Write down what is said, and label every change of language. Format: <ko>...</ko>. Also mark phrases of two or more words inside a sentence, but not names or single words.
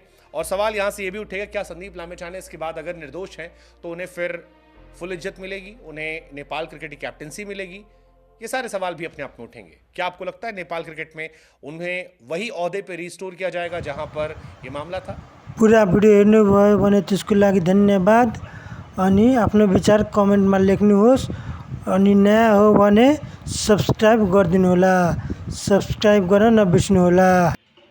<hi>और सवाल यहाँ से ये भी उठेगा, क्या संदीप लामिछाने इसके बाद अगर निर्दोष हैं तो उन्हें फिर फुल इज्जत मिलेगी, उन्हें नेपाल क्रिकेट की कैप्टनसी मिलेगी? ये सारे सवाल भी अपने आप में उठेंगे। क्या आपको लगता है नेपाल क्रिकेट में उन्हें वही ओहदे पे रिस्टोर किया जाएगा जहां पर ये मामला था?</hi> <ne>पुरा भिडियो हेर्नुभयो भने त्यसको लागि धन्यवाद। अनि आफ्नो विचार कमेन्टमा लेख्नुहोस्। अनि नयाँ हो भने सब्सक्राइब गरिदिनुहोला। सब्सक्राइब गर्न नबिर्स्नुहोला।</ne>